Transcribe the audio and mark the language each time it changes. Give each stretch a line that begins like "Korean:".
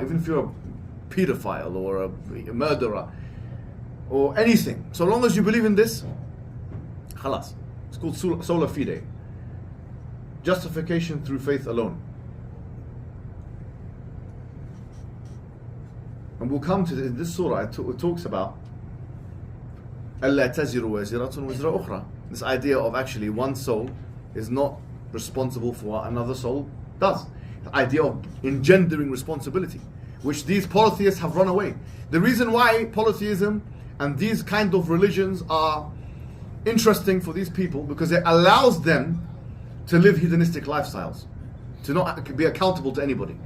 English: Even if you're a pedophile or a murderer or anything, so long as you believe in this, khalas. It's called sola fide. Justification through faith alone. And we'll come to this surah. It talks about
Arabic: أَلَّا تَزِرُ وَزِرَةٌ وِزْرَ أُخْرَى.
English: This idea of actually one soul is not responsible for what another soul does. The idea of engendering responsibility, which these polytheists have run away. The reason why polytheism and these kind of religions are interesting for these people, because it allows them to live hedonistic lifestyles, to not be accountable to anybody.